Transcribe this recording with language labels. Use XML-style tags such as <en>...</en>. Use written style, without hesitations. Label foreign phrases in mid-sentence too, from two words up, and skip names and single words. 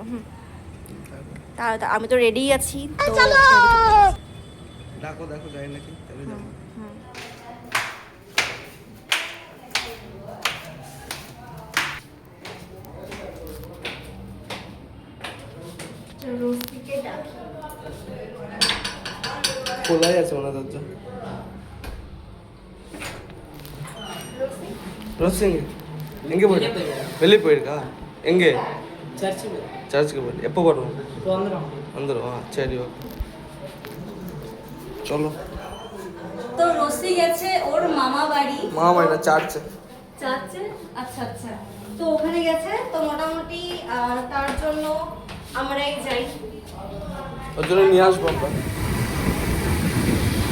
<bn>তাহলে আমি তো রেডিই আছি, তো ডাকো, দেখো যাই নাকি, তাহলে যাবো। রসিকে ডাকি। খোলাই আছে ওনার দরজা।</bn> <ta>ரோஸ் எங்கே போயிட்டு வெளியே போயிருக்கா? எங்கே? சர்ச்சுக்கு போயிட்டு எப்போ போடுவோம்? வந்துடும் சரி ஓகே চলো।</ta> <bn>তো রসি গেছে ওর মামা বাড়ি না চার্চে। আচ্ছা আচ্ছা, তো ওখানে গেছে। তো মোটামুটি তার জন্য আমরাই যাই, ওর জন্য নিয়ে আসবো আমরা।</bn>